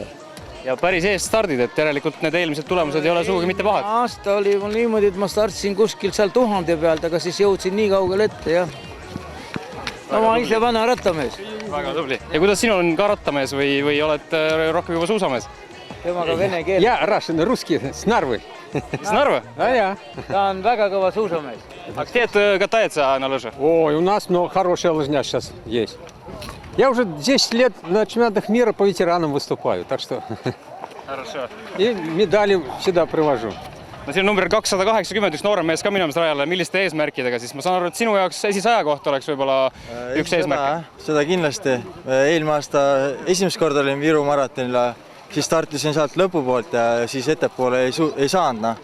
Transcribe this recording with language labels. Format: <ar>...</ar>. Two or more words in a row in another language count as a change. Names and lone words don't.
<et>Ja päris eest stardid, et järelikult need eelmised tulemused ei ole sugugi mitte pahad. Aasta oli mul niimoodi, et ma startsin kuskil seal 1000 pealt, aga siis jõudsin nii kaugel ette, jah. No ma ise vana rattamees. Väga tubli. Ja kuidas sinu on ka rattamees või oled rohkem juba suusamees? Temaga vene keel.</et> <ru>Я русский, с Нарвы. С Нарвы? Да.</ru> <et>Ta on väga kõva suusamees.</et> <ru>А где катается на лыжах? Ой, у нас много хорошая лыжня сейчас есть. Я уже 10 лет на чемпионатах мира по ветеранам выступаю, так что... Хорошо. И медали всегда привожу.</ru> <et>No siin on number 280, üks noorem mees ka minemas rajale. Milliste eesmärkidega? Siis ma saan aru, et sinu jaoks esisaja koht oleks võib-olla üks eesmärk. Seda kindlasti. Eelmine aasta esimest korda olin Viru maratonil, siis startisin sealt lõpu poolt ja siis ettepoole ei saanud.</et>